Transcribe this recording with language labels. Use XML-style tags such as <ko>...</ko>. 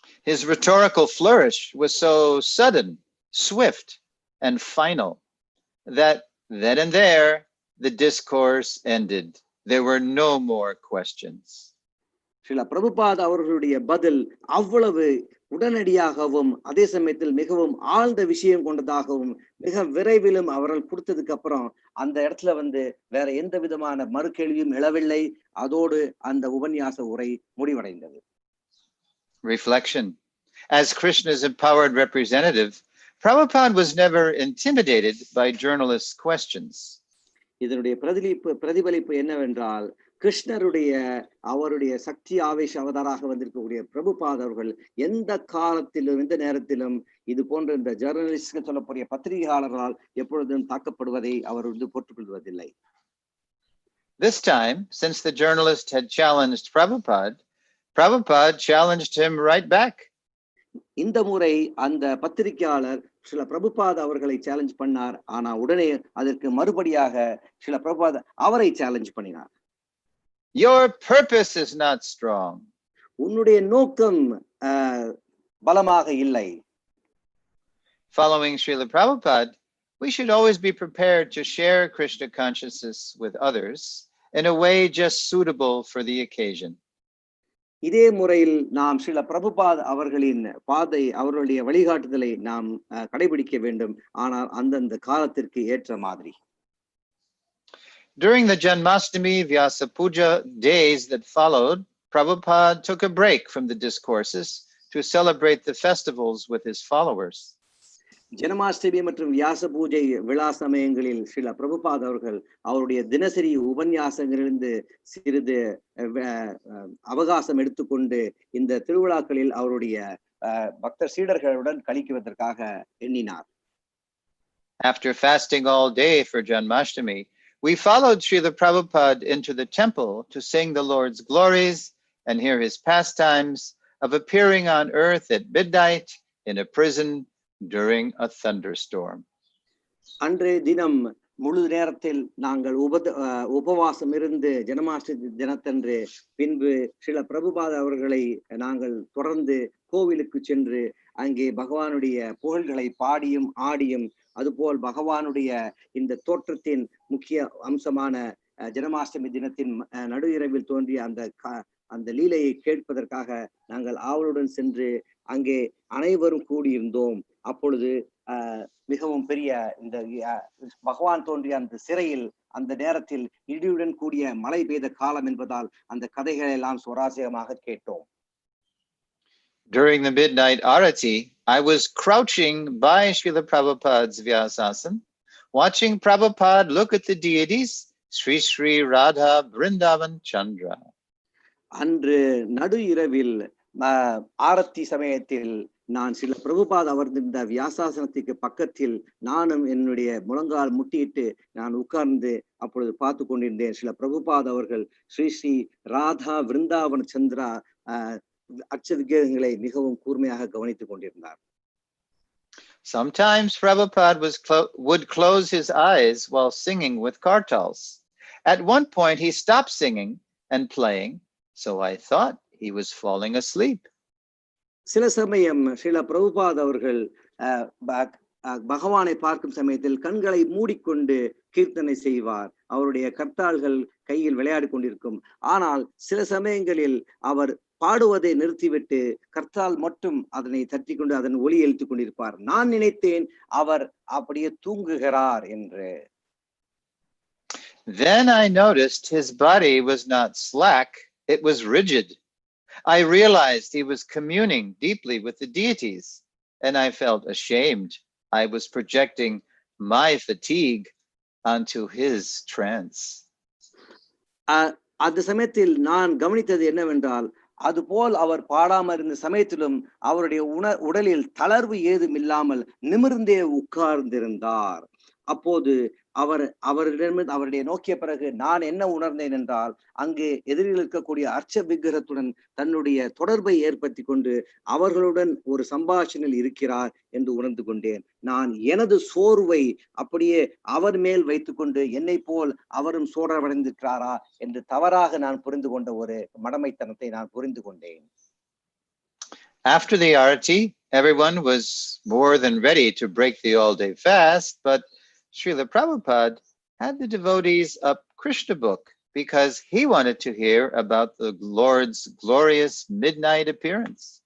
<en>His rhetorical flourish was so sudden, swift, and final that then and there the discourse ended. There were no more questions.</en> <ta>சில பிரபுபாத் அவர்களுடைய பதில் அவ்வளவு உடனடியாகவும் அதே சமயத்தில் மிகவும் ஆழ்ந்த விஷயம் கொண்டதாகவும் மிக விரைவிலும் அவர்கள் கொடுத்ததுக்கு அப்புறம் அந்த இடத்துல வேற எந்த விதமான மறு கேள்வியும் எழவில்லை. அதோடு அந்த உபன்யாச உரை முடிவடைந்தது.</ta> <en>Reflection. As Krishna's empowered representative, Prabhupada was never intimidated by journalists' questions.</en> <ta>இதனுடைய பிரதிபலிப்பு என்னவென்றால் அவருடைய சக்தி ஆவேச அவதாராக வந்திருக்கக்கூடிய பிரபுபாத் அவர்கள் எந்த காலத்திலும் எந்த நேரத்திலும் இது போன்ற இந்த ஜர்னலிஸ்ட் சொல்லக்கூடிய பத்திரிகையாளர்களால் எப்பொழுதும் தாக்கப்படுவதை அவர் போட்டுக்கொள்வதில்லை.</ta> <en>This time, since the journalist had challenged Prabhupada challenged him right back.</en> <ta>இந்த முறை அந்த பத்திரிகையாளர் சில பிரபுபாத் அவர்களை சேலஞ்ச் பண்ணார். ஆனா உடனே அதற்கு மறுபடியாக சில பிரபுபாத் அவரை சேலஞ்ச் பண்ணினார்.</ta> <en>Your purpose is not strong.</en> <ta>உன்னுடைய நோக்கம் பலமாக இல்லை.</ta> <en>Following Srila Prabhupada, we should always be prepared to share Krishna consciousness with others in a way just suitable for the occasion.</en> <ta>இதே முறையில் நாம் சில பிரபுபாத் அவர்களின் அவர்களுடைய வழிகாட்டுதலை நாம் கடைபிடிக்க வேண்டும். ஆனால் அந்தந்த காலத்திற்கு ஏற்ற மாதிரி.</ta> <en>During the Janmashtami Vyasa Puja days that followed, Prabhupada took a break from the discourses to celebrate the festivals with his followers.</en> <ta>ஜனமாஷ்டமி மற்றும் வியாச பூஜை விழா சமயங்களில் சில பிரபுபாத் அவர்கள் அவருடைய தினசரி உபன்யாசங்களிலிருந்து சிறிது அவகாசம் எடுத்துக்கொண்டு இந்த திருவிழாக்களில் அவருடைய பக்தர் சீடர்களுடன் கழிக்குவதற்காக எண்ணினார்.</ta> <en>After fasting all day for Janmashtami, we followed Srila Prabhupada into the temple to sing the Lord's glories and hear his pastimes of appearing on earth at midnight in a prison during a thunderstorm.</en> <ta>அன்றைய தினம் முழு நேரத்தில் நாங்கள் உபவாசம் இருந்து ஜனமாஷ்டமி தினத்தன்று பின்பு சில பிரபுபாத் அவர்களை நாங்கள் தொடர்ந்து கோவிலுக்கு சென்று அங்கே பகவானுடைய புகழ்களை பாடியும் ஆடியும் அதுபோல் பகவானுடைய இந்த தோற்றத்தின் முக்கிய அம்சமான ஜனமாஷ்டமி தினத்தின் நடு இரவில் தோன்றிய அந்த லீலையை கேட்பதற்காக நாங்கள் ஆவலுடன் சென்று அங்கே அனைவரும் கூடியிருந்தோம். அப்பொழுது மிகவும் பெரிய இந்த பகவான் தோன்றிய அந்த சிறையில் அந்த நேரத்தில் இடியுடன் கூடிய மழை பெய்த காலம் என்பதால் அந்த கதைகளை எல்லாம் சுவாரஸ்யமாக கேட்டோம்.</ta> <en>During the midnight arati, I was crouching by Srila Prabhupada's Vyasasana, watching Prabhupada look at the deities, Sri Sri Radha Vrindavan Chandra.</en> <ta>அன்று நடு இரவில் ஆரத்தி சமயத்தில் நான் சில பிரபுபாத் அமர்ந்திருந்த வியாசாசனத்துக்கு பக்கத்தில் நானும் என்னுடைய முழங்கால் முட்டியிட்டு நான் உட்கார்ந்து அப்பொழுது பார்த்து கொண்டிருந்தேன். சில பிரபுபாத் அவர்கள் ஸ்ரீ ஸ்ரீ ராதா விருந்தாவன் சந்திரா அச்ச விக்கிரகங்களை மிகவும் கூர்மையாக கவனித்துக் கொண்டிருந்தார்.</ta> <en>Sometimes Prabhupada would close his eyes while singing with kartals. At one point he stopped singing and playing, so I thought he was falling asleep.</en> <ta>சில சமயம் சில பிரபுபாத் அவர்கள் பகவானை பார்க்கும் சமயத்தில் கண்களை மூடிக்கொண்டு கீர்த்தனை செய்வார். அவருடைய கர்த்தாள்கள் கையில் விளையாடி கொண்டிருக்கும். ஆனால் சில சமயங்களில் அவர் பாடுவதை நிறுத்திவிட்டு கர்த்தால் மட்டும் அதனை தட்டி கொண்டு அதன் ஒலி எழுத்துக் கொண்டிருப்பார். நான் நினைத்தேன் அவர் அப்படியே தூங்குகிறார் என்று.</ta> <en>Then I noticed his body was not slack, it was rigid. I realized he was communing deeply with the deities, and I felt ashamed. I was projecting my fatigue onto his trance.</en> <ta>அந்த சமயத்தில் நான் கவனித்தது என்னவென்றால், அதுபோல் அவர் பாடாமல் இருந்த சமயத்திலும் அவருடைய உடலில் தளர்வு ஏதும் இல்லாமல் நிமிர்ந்தே உட்கார்ந்திருந்தார். அப்போது அவரிடமிருந்து அவருடைய நோக்கிய பிறகு நான் என்ன உணர்ந்தேன் என்றால், அங்கே எதிரில் இருக்கக்கூடிய அர்ச்ச விக்கிரத்துடன் தன்னுடைய தொடர்பை ஏற்படுத்தி கொண்டு அவர்களுடன் ஒரு சம்பாஷணையில் இருக்கிறார் என்று உணர்ந்து கொண்டேன். நான் எனது சோர்வை அப்படியே அவர் மேல் வைத்துக்கொண்டு என்னை போல் அவரும் சோர்வடைந்திருக்கிறாரா என்று தவறாக நான் புரிந்து கொண்ட ஒரு மடமைத்தனத்தை நான் புரிந்து கொண்டேன்.</ta> <en>After the arati, everyone was more than ready to break the all-day fast, but Srila Prabhupada had the devotees up Krishna book because he wanted to hear about the Lord's glorious midnight appearance.</en>